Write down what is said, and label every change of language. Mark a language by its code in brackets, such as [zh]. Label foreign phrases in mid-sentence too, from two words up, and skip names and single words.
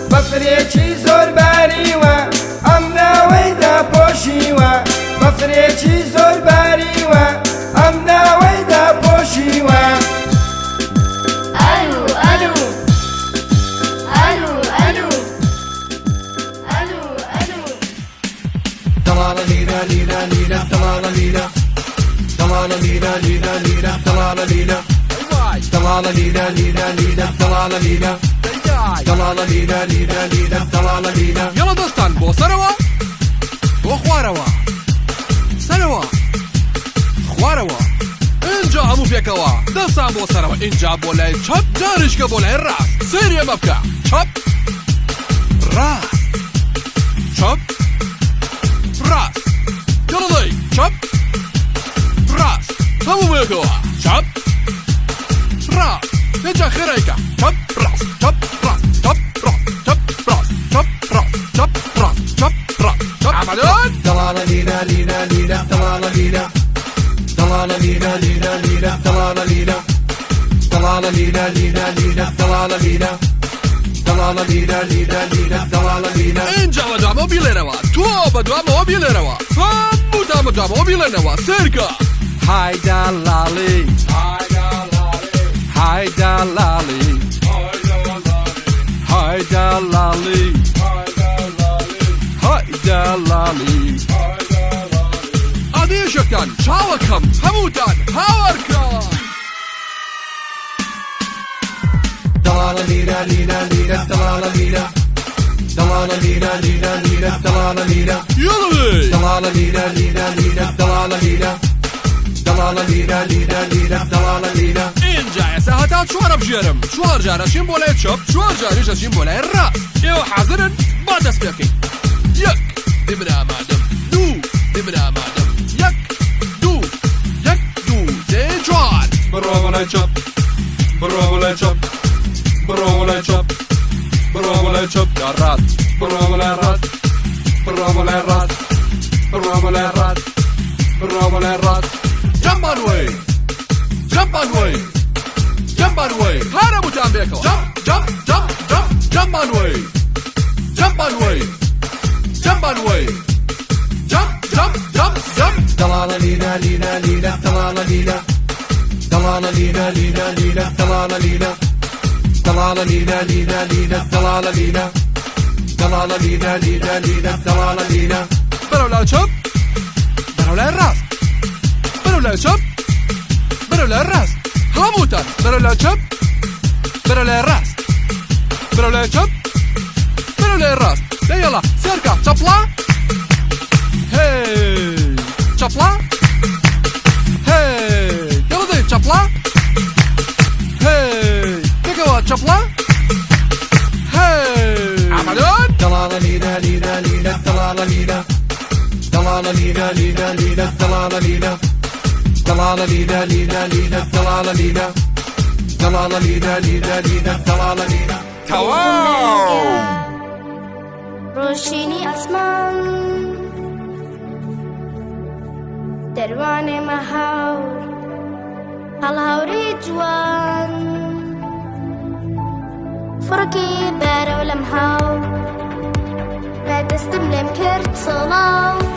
[ckb] بەفرێکی زۆر باریوە ئەم ناوەیدا پۆشیوە بەفرێکی زۆر باریوە ئەم ناوەیدا پۆشیوە ئەلو ئەلو ئەلو ئەلو ئەلو ئەلو Talala lira lira lira talala lira talala lira lira lira talala lira talala lira lira lira talala lira talala lira lira lira talala lira يلا دوستان بۆ سەرەوە بۆ خوارەوە سەرەوە خوارەوە اینجا هەموو پێکەوە دەستان بۆ سەرەوە اینجا بۆ لای چەپ جاریشکە بۆ لای ڕاست سێری ئەمە بکە چەپ ڕاست چەپ ڕاست یڵڵی چەپ ڕاست هەموو پێکەوە چەپ ڕاست اینجا خێرایکە چەپ ڕاست چەپ ڕاست چەپ ڕاست چەپ ڕاست چەپ ڕاست چەپ ڕاست چەپ ڕاست چەپ ئامادەن talala lira lira lira talala lira talala lira lira lira talala lira talala lira lira lira talala lira talala lira lira lira talala lira اینجا بەدوامەوە بیڵێنەوە تۆ بەدوامەوە بیڵێنەوە هەمووتان بەدوامەوە بیڵێنەوە سێرکە هایدا لاڵی هایدا لاڵی هایدا لاڵی هایدا لاڵی ئادێژەکان چاوەکەم هەمووتان هاوارکە talala lira lira lira talala lira talala lira lira lira talala lira یڵڵی talala lira lira lira talala lira talala lira lira lira talala lira اینجا ئێستا هەتا چوارە بژێرم چوار جارەشین بۆ لای چەپ چوار جاریش دەچین بۆ لای ڕاست ئێوە حازرن با دەست پێ بکەین یەک دێمن ئامادەم دوو دێمن ئامادەم یەک دوو سێ چوار بڕۆ بۆ لای چەپ بڕۆ بۆ لای چەپ بڕۆ بۆ لای چەپ بڕۆ بۆ لای چەپ یا ڕاست بڕۆ بۆ لای ڕاست بڕۆ بۆ لای ڕاست بڕۆ بۆ لای ڕاست بڕۆ بۆ لای ڕاست [en] jump on way jump on way jump on way [ckb] هەرەمووتان بێکەوە [en] jump on way jump on way jump on way jump talala lira lira lira talala lira talala lira lira lira talala lira talala lira lira lira talala lira talala lira lira lira talala lira [ckb] بەرەو لای چەپ بەرەو لای ڕاست بەرەو لای چەپ بەرەو لای ڕاست هەمووتان بەرەو لای چەپ بەرەو لای ڕاست بەرەو لای چەپ بەرەو لای ڕاست دەیەڵا سێرکە چەپڵا هی چەپڵا هی یڵڵی چەپڵا هی پێکەوە چەپڵا هی ئامادەن talala lira lira lira talala lira talala lira lira lira talala lira talala lira lira lira talala lira talala lira lira lira talala lira ڕۆشینی ئەسمان دەروانێ مەهاور هەڵهاوری جوان فڕکی بەرەو لەم هاو بەدەستم لێم کرد سڵاو